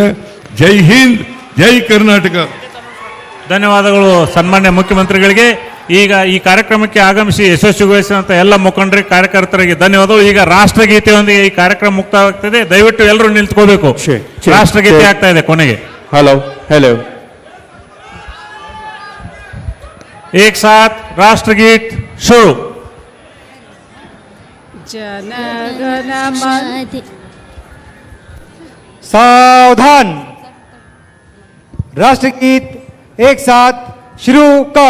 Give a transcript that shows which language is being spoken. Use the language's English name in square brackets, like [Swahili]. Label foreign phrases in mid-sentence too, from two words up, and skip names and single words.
[Kannada] ಜೈ ಹಿಂದ್, ಜೈ ಕರ್ನಾಟಕ. ಧನ್ಯವಾದಗಳು ಸನ್ಮಾನ್ಯ ಮುಖ್ಯಮಂತ್ರಿಗಳಿಗೆ. ಈಗ ಈ ಕಾರ್ಯಕ್ರಮಕ್ಕೆ ಆಗಮಿಸಿ ಯಶಸ್ವಿಗೊಳಿಸಿದಂಥ ಎಲ್ಲ ಮುಖಂಡರಿಗೆ, ಕಾರ್ಯಕರ್ತರಿಗೆ ಧನ್ಯವಾದಗಳು. ಈಗ ರಾಷ್ಟ್ರಗೀತೆಯೊಂದಿಗೆ ಈ ಕಾರ್ಯಕ್ರಮ ಮುಕ್ತಾಯವಾಗ್ತದೆ. ದಯವಿಟ್ಟು ಎಲ್ಲರೂ ನಿಂತ್ಕೋಬೇಕು. ರಾಷ್ಟ್ರಗೀತೆ ಆಗ್ತಾ ಇದೆ ಕೊನೆಗೆ. [English] hello hello [Hindi] एक साथ राष्ट्रगीत शुरू. जनगण मन सावधान, राष्ट्रगीत एक साथ शुरू कर.